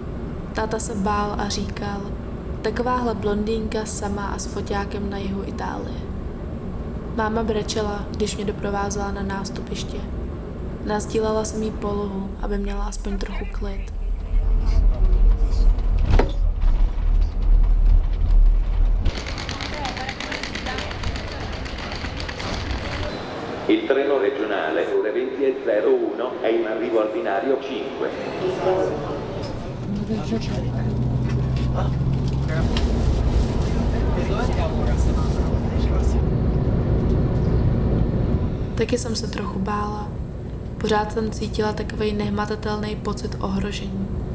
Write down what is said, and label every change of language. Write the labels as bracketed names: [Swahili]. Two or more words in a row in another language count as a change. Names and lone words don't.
[Czech] Táta se bál a říkal, takováhle blondýnka sama a s foťákem na jihu Itálie. Máma brečela, když mě doprovázela na nástupiště. Nasdílela jsem jí polohu, aby měla aspoň trochu klid. [Italian] Il treno regionale ore 20:01 è in arrivo al binario 5. [Czech] Taky jsem se trochu bála. Pořád jsem cítila takovej nehmatatelný pocit ohrožení.